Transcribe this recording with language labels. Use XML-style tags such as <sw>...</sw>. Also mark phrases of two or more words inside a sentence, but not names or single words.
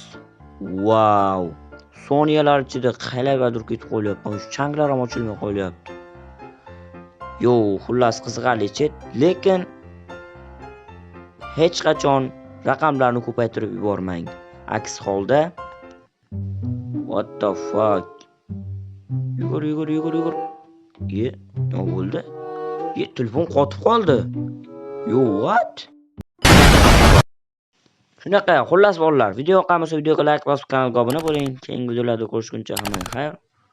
<uz>Wow. Soniyalar ichida qaylargadir ketib qolyapti. Shu changlar ham ochilmay qolyapti. Yo, xullas qiziqarli chip, lekin hech qachon raqamlarni ko'paytirib yubormang. Aks holda</uz> <en>what the fuck?</en> <uz>Yugur. Nima bo'ldi? Telefon qotib qoldi. Yo, what? Shunaqa, xullas bolalar, video yoqqan bo'lsa videoga like bosib, kanalga obuna bo'ling. Keyingi videolarda ko'rishguncha hammaga xayr.</uz>